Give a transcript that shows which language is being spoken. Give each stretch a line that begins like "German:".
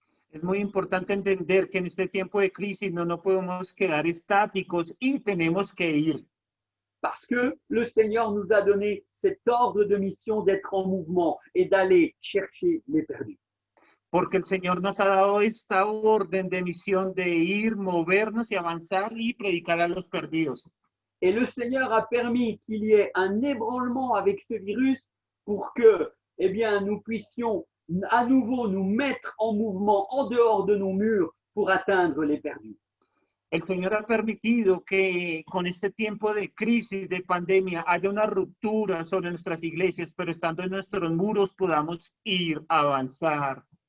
Spanish: Es muy importante entender que en este tiempo de crisis no podemos quedar estáticos y tenemos que ir.
French: Parce que le Seigneur nous a donné cet ordre de mission d'être en mouvement et d'aller chercher les perdus.
Spanish: Porque el Señor nos ha dado esta orden de misión de ir, movernos y avanzar y predicar a los perdidos.
French: Et le Seigneur a permis qu'il y ait un ébranlement avec ce virus pour que, eh bien, nous puissions à nouveau nous mettre en mouvement en dehors de nos murs pour atteindre les perdus.
Spanish: El Señor ha permitido que con este tiempo de crisis, de pandemia, haya una ruptura sobre nuestras iglesias, pero estando en nuestros muros podamos ir a avanzar.